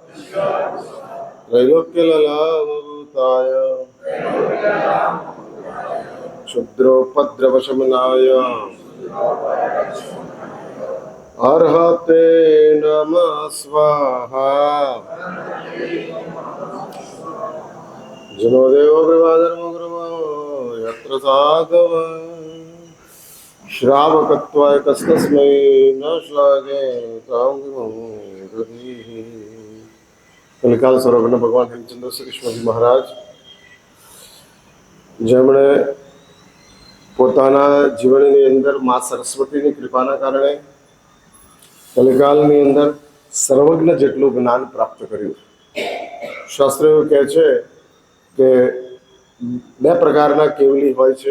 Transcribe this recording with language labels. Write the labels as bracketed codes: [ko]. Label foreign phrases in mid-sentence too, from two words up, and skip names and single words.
[sa] त्रैलोक्यललामभूताय क्षुद्रोपद्रवशमनाय अर्हते नमः स्वाहा जनो देवो प्रभाधर्मो गुरुमो यत्र साधव श्रावकत्वाय कस्तस्मै न श्लाघे तां विमुक्तिः। [gu] कलिकाल सर्वज्ञ भगवान हेमचंद्र श्री कृष्णजी महाराज જેમણે પોતાના જીવનની અંદર મા સરસ્વતીની કૃપાના કારણે કલિકાલની અંદર સર્વજ્ઞ જેટલું જ્ઞાન પ્રાપ્ત કર્યું. શાસ્ત્ર એવું કહે છે કે બે પ્રકારના કેવલી હોય છે.